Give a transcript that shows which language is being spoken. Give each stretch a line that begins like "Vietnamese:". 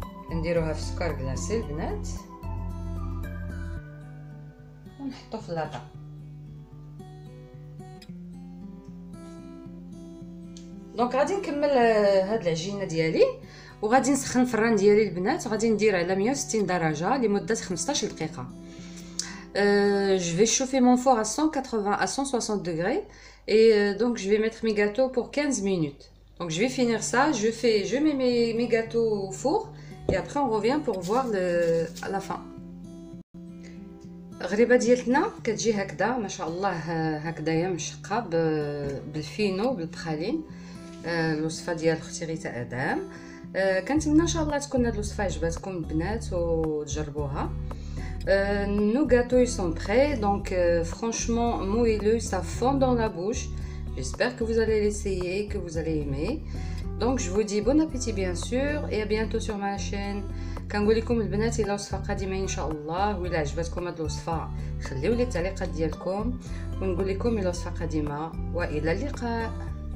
Arabic: نديروها في سكر كلاصي البنات ونحطو في لاطا. دونك غادي نكمل هاد العجينه ديالي وغادي نسخن الفران ديالي البنات. غادي ندير على 160 درجه لمده 15 دقيقه.
French: Je vais chauffer mon four à 180 à 160 degrés et donc je vais mettre mes gâteaux pour 15 minutes. Donc je vais finir ça, je mets mes gâteaux au four et après on revient pour voir à la fin.
Arabic: الغريبه ديالتنا كتجي هكذا ما شاء الله، هكذايا مشقه بالفينو بالبخالين. الوصفه ديال اختي غيتا ادم. كنتمنى ان شاء الله تكون هاد الوصفه عجباتكم البنات وتجربوها.
French: Nos gâteaux ils sont prêts, donc franchement moelleux, ça fond dans la bouche. J'espère que vous allez l'essayer, que vous allez aimer. Donc je vous dis bon appétit bien sûr et à bientôt sur ma chaîne.
Arabic: كنقول لكم البنات الى وصفه قادمه ان شاء الله، وإلا عجبتكم هاد الوصفه خليوا لي التعليقات ديالكم ونقول لكم الى وصفه قادمه والى اللقاء.